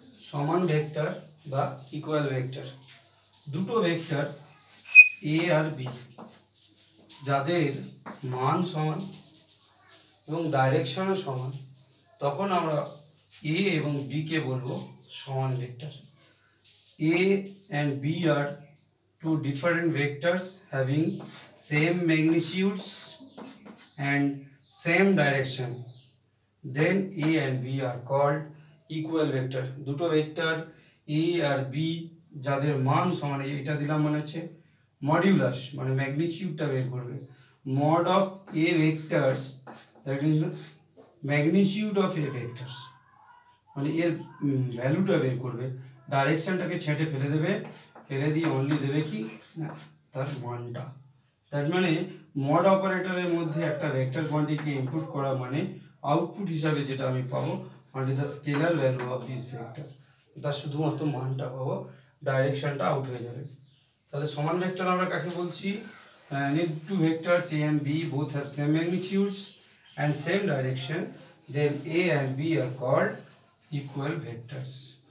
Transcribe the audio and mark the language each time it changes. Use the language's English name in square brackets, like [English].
[Bangla] समान वेक्टर বা equal vector, দুটো ভেক্টর এ আর বি যাদের মান সমান এবং ডাইরেকশনও সমান, তখন আমরা এ এবং বি কে বলবো সমান vector. [English] A and b are two different vectors having same magnitudes and same direction, then a and b are called equal vector. [Bangla] দুটো ভেক্টর a আর b যাদের মান সমান, এটা দিলাম মানে হচ্ছে মডিউলাস, মানে ম্যাগনিটিউডটা বের করবে। [English] mod of a vectors, [Bangla] that means magnitude of a vectors, মানে এর ভ্যালুটা বের করবে, ডাইরেকশনটাকে ছেঁটে ফেলে দেবে, ফেলে দিয়ে অনলি দেবে কি না তার মানটা। তার মানে মড অপারেটরের মধ্যে একটা ভেক্টর কোয়ান্টিটিকে ইনপুট করা মানে আউটপুট হিসাবে যেটা আমি পাবো মানে [English] the scalar value of this vector, [Bangla] তার শুধুমাত্র মানটা পাবো, ডাইরেকশনটা আউট হয়ে যাবে। তাহলে সমান ভেক্টর আমরা কাকে বলছি, [English] need two vectors a and b both have same magnitudes and same direction, then a and b are called equal vectors.